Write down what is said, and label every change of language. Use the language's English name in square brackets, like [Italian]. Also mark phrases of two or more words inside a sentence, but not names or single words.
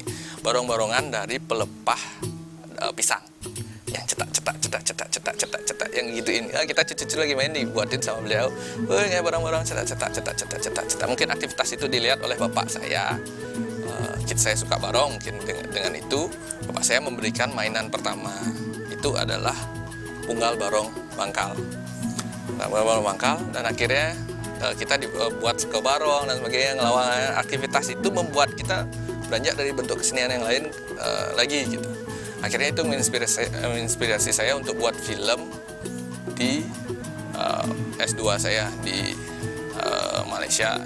[Indonesian] Barong-barongan dari pelepah pisang yang cetak yang gituin. Kita cucu lagi main dibuatin sama beliau. Kayak barang-barang cetak. Mungkin aktivitas itu dilihat oleh bapak saya. Saya suka barong, mungkin dengan itu bapak saya memberikan mainan pertama itu adalah punggal barong mangkal. Barong mangkal, dan akhirnya kita dibuat ke barong dan sebagainya, ngelawang. Aktivitas itu membuat kita beranjak dari bentuk kesenian yang lain lagi gitu. Akhirnya itu menginspirasi saya untuk buat film di S2 saya di Malaysia.